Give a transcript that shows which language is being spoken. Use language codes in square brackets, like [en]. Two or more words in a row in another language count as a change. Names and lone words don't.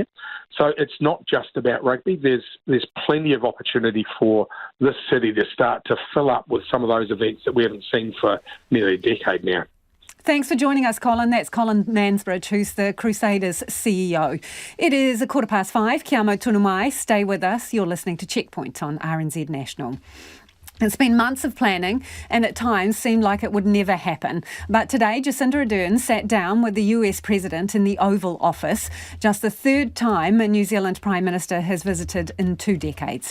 [en] So it's not just about rugby. There's plenty of opportunity for this city to start to fill up with some of those events that we haven't seen for nearly a decade now. Thanks for joining us, Colin. That's Colin Mansbridge, who's the Crusaders CEO. It is 5:15. [mi] Kia mau tunu mai. [en] Stay with us. You're listening to Checkpoint on RNZ National. It's been months of planning and at times seemed like it would never happen. But today, Jacinda Ardern sat down with the US President in the Oval Office, just the 3rd time a New Zealand Prime Minister has visited in 2 decades.